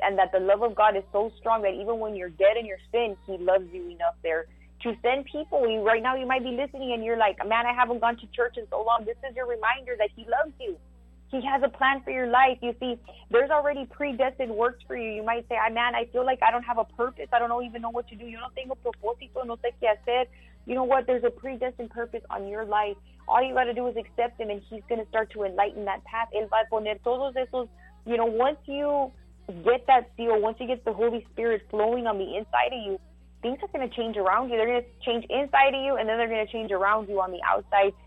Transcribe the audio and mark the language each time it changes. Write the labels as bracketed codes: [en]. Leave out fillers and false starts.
[en] And that the love of God is so strong that even when you're dead in your sin, he loves you enough there to send people. Right now you might be listening and you're like, man, I haven't gone to church in so long. This is your reminder that he loves you. He has a plan for your life. You see, there's already predestined works for you. You might say, man, I feel like I don't have a purpose. I don't even know what to do. [es] Yo no tengo propósito, no sé qué hacer. [en] You know what? There's a predestined purpose on your life. All you got to do is accept him, and he's going to start to enlighten that path. [es] Él va a poner todos esos, [en] you know, once you get that seal, once you get the Holy Spirit flowing on the inside of you, things are going to change around you. They're going to change inside of you, and then they're going to change around you on the outside.